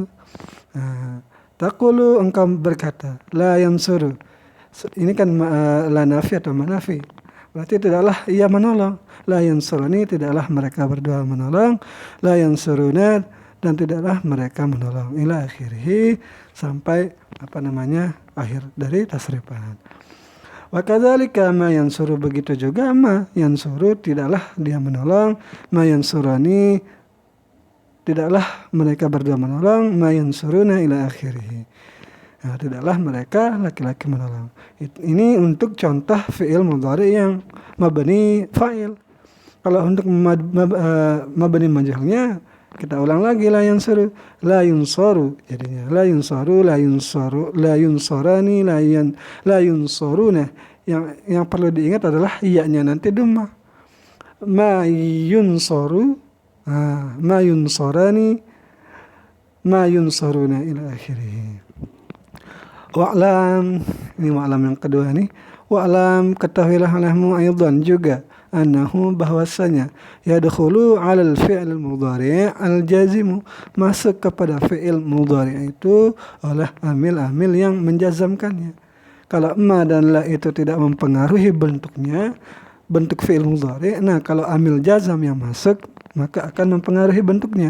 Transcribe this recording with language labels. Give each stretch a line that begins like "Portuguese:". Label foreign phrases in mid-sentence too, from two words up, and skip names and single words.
Indonesian: Nah, taqulu, engkau berkata,
Arabic: لا ينصر.
Indonesian: Ini kan
Arabic: لا نافي
Indonesian: atau manafi. Berarti tidaklah ia menolong.
Arabic: لا ينصروني,
Indonesian: tidaklah mereka berdua menolong.
Arabic: لا ينصرون,
Indonesian: dan tidaklah mereka menolong.
Arabic: إلى آخره,
Indonesian: sampai akhir dari tasrifan.
Arabic: وكذلك ما ينصر,
Indonesian: begitu juga
Arabic: ما ينصر,
Indonesian: tidaklah dia menolong.
Arabic: ما ينصران,
Indonesian: tidaklah mereka berdua menolong.
Arabic: ما ينصرون إلى آخره.
Indonesian: Nah, tidaklah mereka laki-laki menolong. Ini untuk contoh
Arabic: فعل مضارع'
Indonesian: yang
Arabic: مبني فاعل.
Indonesian: Kalau untuk mabni majhulnya, kita ulang lagi,
Arabic: لا ينصر، لا ينصر. Jadinya لا ينصر، لا ينصر، لا ينصران، لا ينصرون.
Indonesian: Yang perlu diingat adalah iya-nya nanti dhammah.
Arabic: ما ينصر، ما ينصران، ما ينصرون إلى آخره.
Indonesian: Wa'lam, ini wa'lam yang kedua nih. Wa'lam, ketahuilah olehmu aydan juga, annahu, bahwasanya,
Arabic: يدخل على الفعل المضارع الجازم,
Indonesian: masuk kepada
Arabic: فعل مضارع'
Indonesian: itu oleh amil-amil yang menjazamkannya. Kalau ma dan la itu tidak mempengaruhi bentuknya, bentuk fi'il mudhari', nah kalau amil jazam yang masuk, maka akan mempengaruhi bentuknya.